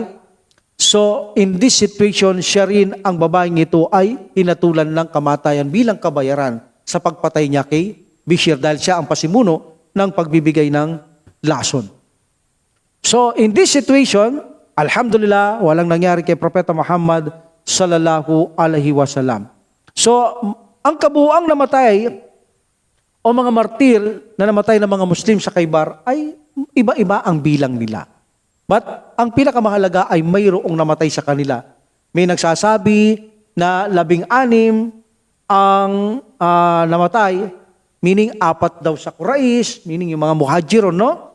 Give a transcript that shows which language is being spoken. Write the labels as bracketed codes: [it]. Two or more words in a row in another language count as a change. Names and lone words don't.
[en] So in this situation, [tl] siya rin ang babaeng ito ay hinatulan ng kamatayan bilang kabayaran sa pagpatay niya kay Bishir dahil siya ang pasimuno ng pagbibigay ng lason. [en] So in this situation, alhamdulillah, [tl] walang nangyari kay Propeta Muhammad [ar] صلى الله عليه وسلم. [tl] So ang kabuuang namatay o mga martir na namatay ng mga Muslim sa Khaybar ay iba-iba ang bilang nila. But ang pinakamahalaga ay mayroong namatay sa kanila. May nagsasabi na 16 ang namatay, meaning 4 daw sa Quraysh, meaning yung mga muhajiron, no?